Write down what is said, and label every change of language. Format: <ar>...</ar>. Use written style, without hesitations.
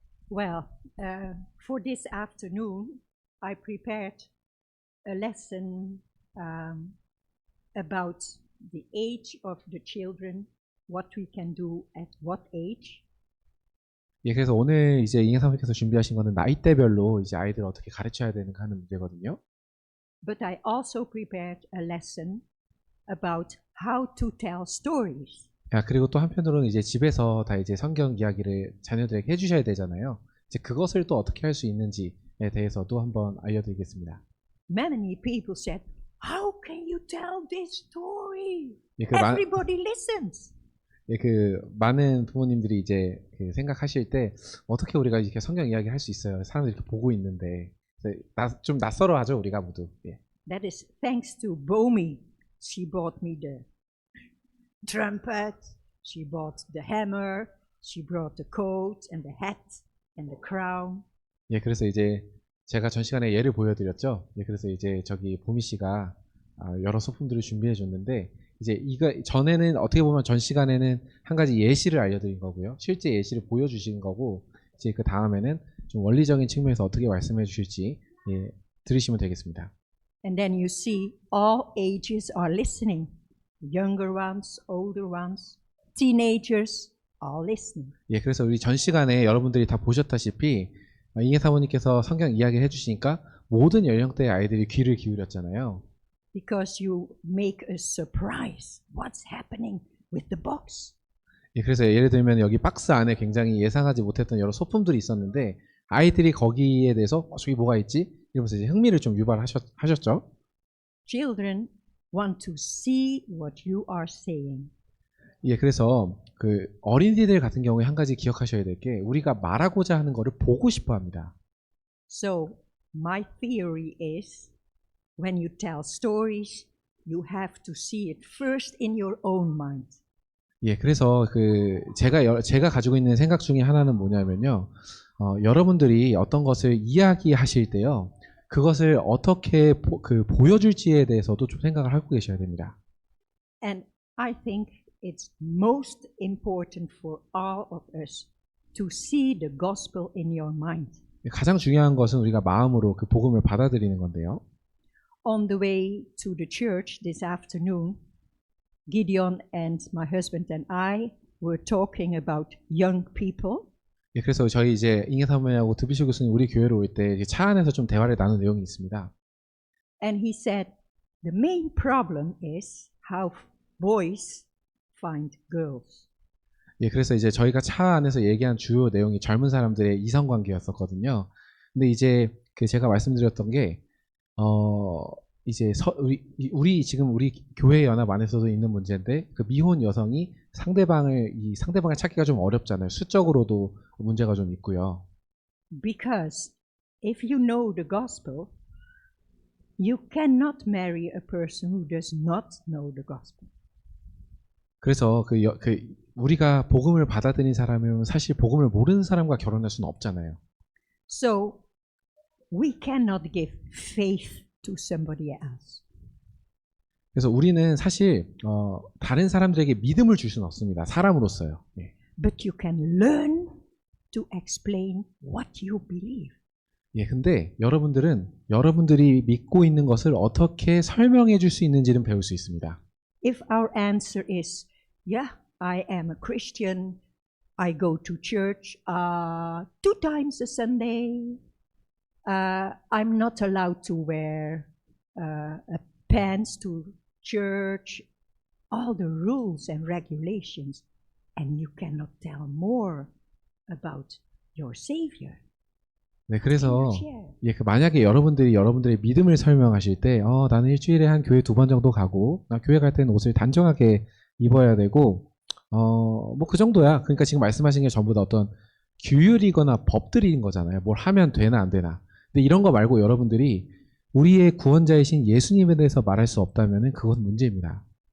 <en>Well, for this afternoon, I prepared a lesson about the age of the children, what we can do at what age.</en> <ko>예, 그래서 오늘 이제 잉여 사모님께서 준비하신 거는 나이대별로 이제 아이들 어떻게 가르쳐야 되는가 하는 문제거든요.</ko> <en>But I also prepared a lesson about how to tell stories.</en> <ko>야, 그리고 또 한편으로는 이제 집에서 다 이제 성경 이야기를 자녀들에게 해주셔야 되잖아요. 이제 그것을 또 어떻게 할 수 있는지에 대해서도 한번 알려드리겠습니다.</ko> <en>Many people said, "How can you tell this story?</en> <ko>예,</ko> <en>Everybody listens."</en> <ko>예, 많은 부모님들이 이제 생각하실 때 어떻게 우리가 이렇게 성경 이야기 할 수 있어요? 사람들이 이렇게 보고 있는데 좀 낯설어 하죠, 우리가 모두. 예.</ko> <en>That is thanks to Bomi. She bought me the trumpet, she bought the hammer, she brought the coat and the hat and the crown.</en> <ko>예, 그래서 이제 제가 전 시간에 예를 보여드렸죠. 예, 그래서 이제 저기 보미 씨가 여러 소품들을 준비해 줬는데 이제 이거 전에는 어떻게 보면 전 시간에는 한 가지 예시를 알려드린 거고요. 실제 예시를 보여주신 거고 이제 그 다음에는 좀 원리적인 측면에서 어떻게 말씀해 주실지 들으시면 되겠습니다.</ko> <en>And then you see all ages are listening. Younger ones, older ones, teenagers, all listening.</en> <ko>예, 그래서 우리 전 시간에 여러분들이 다 보셨다시피 잉여 사모님께서 성경 이야기를 해주시니까 모든 연령대의 아이들이 귀를 기울였잖아요.</ko> <en>Because you make a surprise. What's happening with the box?</en> <ko>예, 그래서 예를 들면 여기 박스 안에 굉장히 예상하지 못했던 여러 소품들이 있었는데 아이들이 거기에 대해서 저기 뭐가 있지? 이러면서 이제 흥미를 좀 유발하셨죠.</ko> <en>Children want to see what you are saying.</en> <ko>예, 그래서 어린이들 같은 경우에 한 가지 기억하셔야 될 게 우리가 말하고자 하는 거를 보고 싶어 합니다.</ko> <en>So my theory is when you tell stories, you have to see it first in your own mind.</en> <ko>예, 그래서 제가 가지고 있는 생각 중에 하나는 뭐냐면요. 여러분들이 어떤 것을 이야기하실 때요. 그것을 어떻게 보여줄지에 대해서도 좀 생각을 하고 계셔야 됩니다.</ko> <en>And I think it's most important for all of us to see the gospel in your mind.</en> <ko>가장 중요한 것은 우리가 마음으로 그 복음을 받아들이는 건데요.</ko> <en>On the way to the church this afternoon, Gideon and my husband and I were talking about young people.</en> <ko>예, 그래서 저희 이제 잉여 사모님하고 드비슈 교수님 우리 교회로 올 때 차 안에서 좀 대화를 나눈 내용이 있습니다.</ko> <en>And he said, the main problem is how boys find girls.</en> <ko>예, 그래서 이제 저희가 차 안에서 얘기한 주요 내용이 젊은 사람들의 이성 관계였었거든요. 근데 이제 제가 말씀드렸던 게 이제 우리 지금 우리 교회 연합 안에서도 있는 문제인데 미혼 여성이 상대방을 찾기가 좀 어렵잖아요. 수적으로도 문제가 좀 있고요.</ko> <en>Because if you know the gospel, you cannot marry a person who does not know the gospel.</en> <ko>그래서 우리가 복음을 받아들인 사람이면 사실 복음을 모르는 사람과 결혼할 수는 없잖아요.</ko> <en>So we cannot give faith to somebody else.</en> <ko>그래서 우리는 사실 다른 사람들에게 믿음을 줄 수는 없습니다. 사람으로서요. 예.</ko> <en>But you can learn to explain what you believe.</en> <ko>예, 근데 여러분들이 믿고 있는 것을 어떻게 설명해 줄 수 있는지는 배울 수 있습니다.</ko> <en>If our answer is, yeah, I am a Christian, I go to church 2 times a Sunday, I'm not allowed to wear pants to church, all the rules and regulations, and you cannot tell more about your Savior.</en> <ko>네, 그래서 만약에 여러분들의 믿음을 설명하실 때 나는 일주일에 한 교회 2번 정도 가고 나 교회 갈 때는 옷을 단정하게 입어야 되고 뭐 그 정도야. 그러니까 지금 말씀하신 게 전부 다 어떤 규율이거나 법들인 거잖아요. 뭘 하면 되나 안 되나. 근데 이런 거 말고 여러분들이 우리의 구원자이신 예수님에 대해서 말할 수 없다면은 그건 문제입니다.</ko>